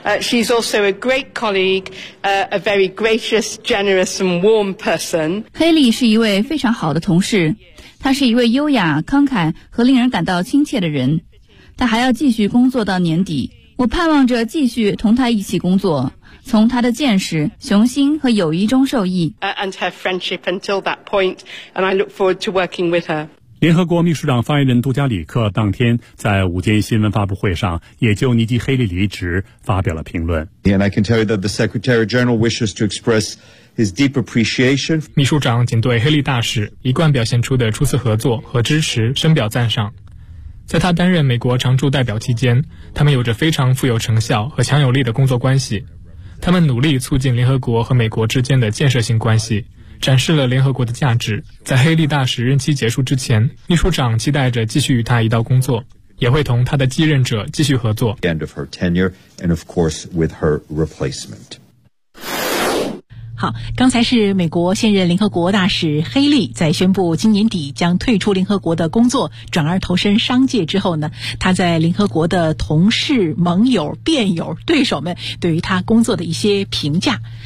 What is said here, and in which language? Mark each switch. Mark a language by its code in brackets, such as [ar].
[en] She's also a great colleague, a very gracious, generous, and warm person. [zh] 黑利是一位非常好的同事，他是一位优雅、慷慨和令人感到亲切的人。他还要继续工作到年底，我盼望着继续同他一起工作，从他的见识、雄心和友谊中受益。 [en] And her friendship until that point, and I look forward to working with her. [zh] 联合国秘书长发言人杜加里克当天在午间新闻发布会上，也就尼基·黑利离职发表了评论。 [en] And I can tell you that the Secretary General wishes to express his deep appreciation. [zh] 秘书长仅对黑利大使一贯表现出的初次合作和支持深表赞赏。在他担任美国常驻代表期间，他们有着非常富有成效和强有力的工作关系。他们努力促进联合国和美国之间的建设性关系，展示了联合国的价值。在黑利大使任期结束之前，秘书长期待着继续与他一道工作，也会同他的继任者继续合作。 [en] End of her tenure, and of course with her replacement. [zh] 好，刚才是美国现任联合国大使黑利在宣布今年底将退出联合国的工作，转而投身商界之后呢，他在联合国的同事、盟友、辩友、对手们对于他工作的一些评价。